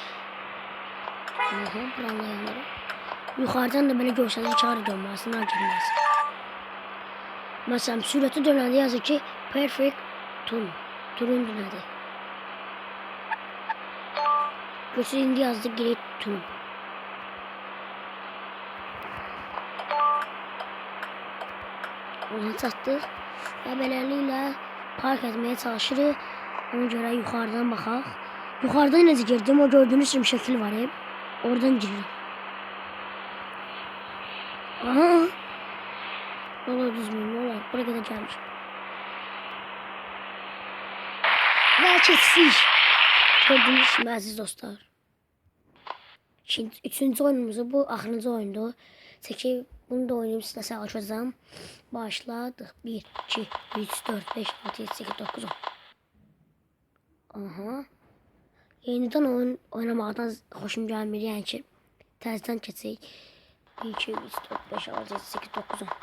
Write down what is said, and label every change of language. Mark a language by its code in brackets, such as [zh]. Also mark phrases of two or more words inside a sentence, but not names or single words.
[az] Buranla yanırım. Yuxarıdan da belə görsəniz kar dönməsinə girməsin. Məsələn, sürəti dönəndə yazır ki, [en] perfect tune. [az] Turun dönədir. Görsəniz indi yazdı [en] great tune. [az] Ona çatdıq və beləliklə park etməyə çalışırıq. Ona görə yuxarıdan baxaq. Yuxarıdan necə girdim, o gördüyünüz kimi şəkil var. Oradan girirəm. Aha. [tr] Ne olur düzmüyor, ne olur. Buraya kadar gelmiş. Ve keçsik. Gördüğünüz gibi aziz dostlar. Şimdi 3. oyunumuzu bu axırıncı oyundu. [az] Çəkib bunu da oynayıb sizə sağlaşacağım. Başladıq. 1, 2, 3, 4, 5, 6, 7, 8, 9, 10. Aha. Yenidən oyun oynamaqdan xoşum gəlmir. Yəni ki, təzədən keçək. 1, 2, 3, 4, 5, 6, 7, 8, 9, 10.